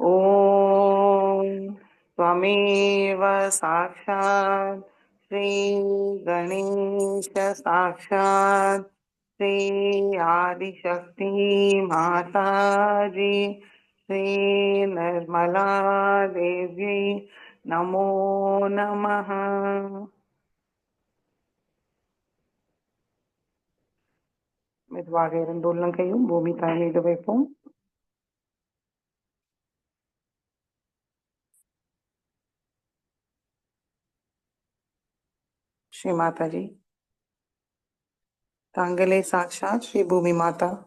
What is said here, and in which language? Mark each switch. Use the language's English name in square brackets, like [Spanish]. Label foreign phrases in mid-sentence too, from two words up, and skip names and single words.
[Sanskrit] ॐ त्वमेव साक्षात् श्रीगणेश साक्षात् श्री आदिशक्ति माताजी श्री निर्मला देवी नमो नमः. [Tamil] மெதுவாக இரண்டு உள்ளங்கையும் பூமி தாய் மீது வைப்போம். ஸ்ரீ மாதாஜி, தாங்களே சாட்சாத் ஸ்ரீ பூமி மாதா.